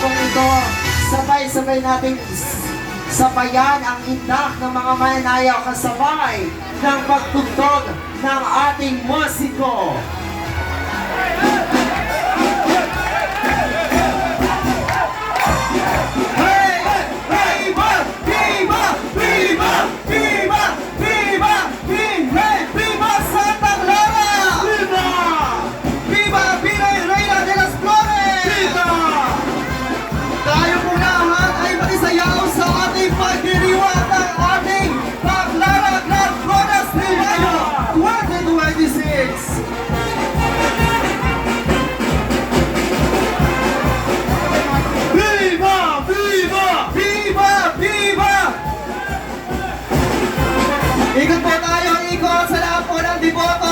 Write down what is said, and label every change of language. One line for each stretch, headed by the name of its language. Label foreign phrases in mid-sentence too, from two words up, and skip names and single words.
Filipino: ito, sabay-sabay natin sabayan ang indak ng mga mananayaw kasabay ng pagtugtog ng ating musiko. Hey!
Spanish: Viva! Viva! Viva! Viva! Viva! Viva! Viva Santa Clara! Viva! Viva Virgen Reina de las Flores! Viva!
Filipino: Tayo po lahat ay makisayaw sa ating pagdiriwang ng ating Baclara Grand Flores de Mayo 2026!
Spanish: Viva! Viva! Viva! Viva!
Filipino: Ikot po tayo, ikot sa lahat po ng deboto.